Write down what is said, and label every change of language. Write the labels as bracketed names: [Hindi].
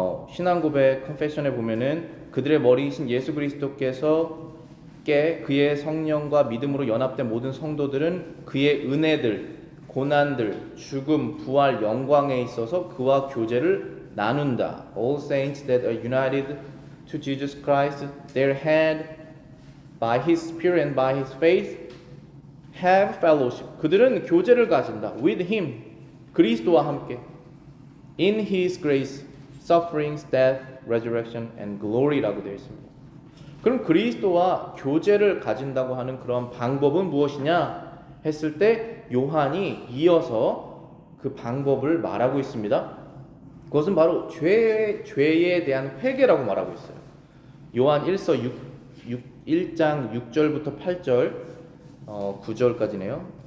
[Korean] 신앙고백 컨페션에 보면은 그들의 머리이신 예수 그리스도께서 그의 성령과 믿음으로 연합된 모든 성도들은 그의 은혜들, 고난들, 죽음, 부활, 영광에 있어서 그와 교제를 나눈다. [English] All saints that are united to Jesus Christ, their head, by His Spirit and by His faith, have fellowship. [Korean] 그들은 교제를 가진다. [English] With Him, [Korean] 그리스도와 함께. [English] In His grace, sufferings, death, resurrection, and glory라고 [Korean] 되어 있습니다. 그럼 그리스도와 교제를 가진다고 하는 그런 방법은 무엇이냐 했을 때 요한이 이어서 그 방법을 말하고 있습니다. 그것은 바로 죄에 대한 회개라고 말하고 있어요. 요한 1장 6절부터 8절 9절까지네요.